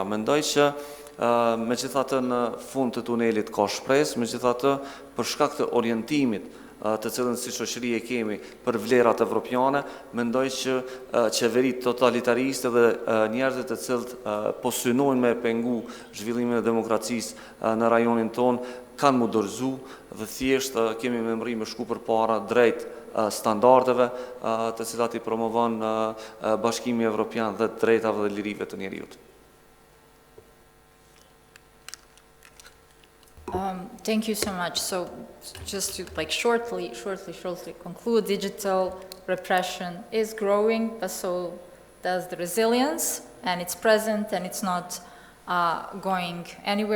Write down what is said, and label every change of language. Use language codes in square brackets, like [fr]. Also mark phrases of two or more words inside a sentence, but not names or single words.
[sq] Mendoj që megjithatë në fund të tunelit ka shpresë, megjithatë për shkak të orientimit të cilën si shoqëri e kemi për vlerat evropiane, mendoj që qeverit totalitariste dhe njerëzit të cilët po synojnë me pengu zhvillimin e demokracisë në rajonin ton kanë mu dorëzu dhe thjesht kemi me mri me shku për para drejt standardeve të cilat i promovon Bashkimi Evropian dhe drejtave dhe lirive të njeriut. [en] Thank you so much. So just to shortly conclude, digital repression is growing, but so does the resilience, and it's present and it's not going anywhere.